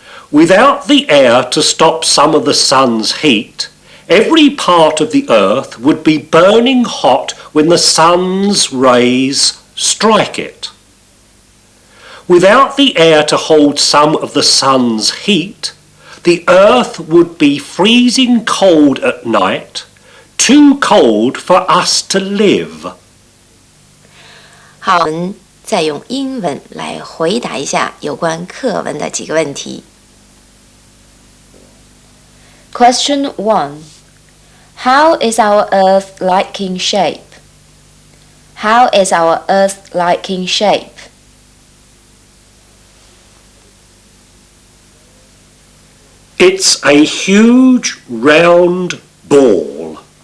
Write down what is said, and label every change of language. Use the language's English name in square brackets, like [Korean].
[English] Without the air to stop some of the sun's heat, every part of the earth would be burning hot when the sun's rays strike it. Without the air to hold some of the sun's heat, the earth would be freezing cold at night, too cold for us to live. [Chinese] 好，我们再用英文来回答一下有关课文的几个问题。 [English] Question 1. How is our Earth like in shape? How is our Earth like in shape? It's a huge round ball.